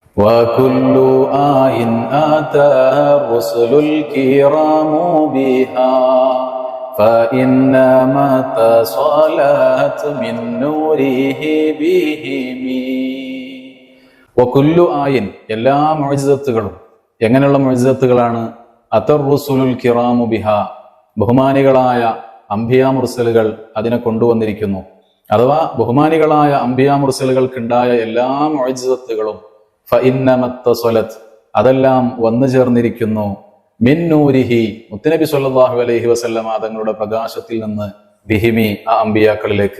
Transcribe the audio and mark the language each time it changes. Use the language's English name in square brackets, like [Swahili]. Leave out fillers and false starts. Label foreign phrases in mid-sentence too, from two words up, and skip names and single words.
[Arabic] وكل آيٍ آتى الرسل الكرام بها فإنما اتصلت من نوره بهم. وكل آيٍ [Malayalam] എല്ലാ മുഅ്ജിസത്തുകളും എങ്ങനെയുള്ള മുഅ്ജിസത്തുകളാണ്? [Arabic] أتى الرسل الكرام بها [Malayalam] ബഹുമാനികളായ അംബിയാ മുർസലുകൾ അതിനെ കൊണ്ടുവന്നിരിക്കുന്നു. അഥവാ ബഹുമാനികളായ അംബിയാ മുർസലുകൾക്കുണ്ടായ എല്ലാ മുഅ്ജിസത്തുകളും ഫഇന്നമത്തസ്വലത് അതെല്ലാം വന്നു ചേർന്നിരിക്കുന്നു [Arabic] من نوره [Malayalam] മുത്തുനബി [Arabic] صلى الله عليه وسلم [Malayalam] തങ്ങളുടെ പ്രകാശത്തിൽ നിന്ന് ബിഹിമി ആ അംബിയാക്കളിലേക്ക്.